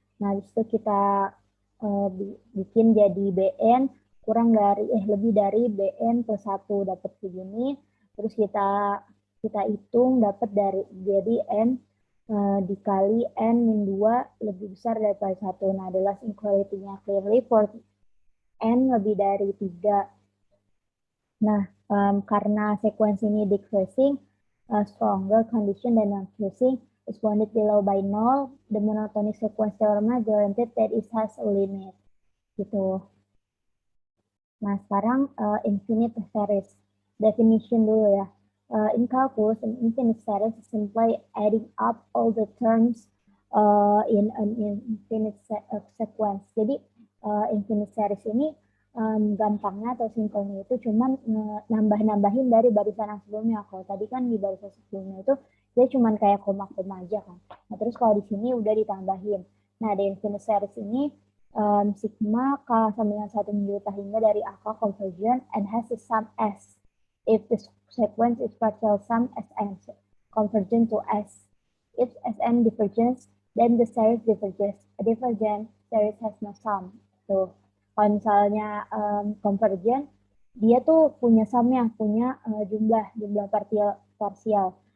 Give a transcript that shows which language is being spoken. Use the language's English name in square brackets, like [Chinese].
[Indonesian] Nah, habis itu kita bikin jadi Bn kurang dari lebih dari Bn plus 1 dapat begini. Terus kita hitung dapat jadi N dikali N min 2 lebih besar daripada 1. Nah, adalah inequality-nya [English] clearly for N [Indonesian] lebih dari 3. Nah, karena [English] sequence ini decreasing, stronger condition than non-decreasing is bounded below by 0, the monotonic sequence theorem guaranteed that it has a limit. [Indonesian] Gitu. Nah, sekarang infinite series. Definition dulu ya. [English] In calculus, an infinite series is simply adding up all the terms in an infinite sequence. [Indonesian] Jadi, infinite series ini gampangnya atau simpelnya itu cuman nambah-nambahin dari barisan yang sebelumnya. Kalau tadi kan di barisan sebelumnya itu dia cuman kayak koma-koma aja kan. Nah, terus kalau di sini udah ditambahin. Nah, di infinite series ini sigma k sama dengan 1 menjuta hingga dari akal [English] convergent and has a sum S. If the sequence is partial sum Sn convergent to S. If Sn diverges, then the series diverges. A divergent series has no sum. [Indonesian] Tuh. Kalau misalnya convergent, dia tuh punya sumnya, punya jumlah parsial.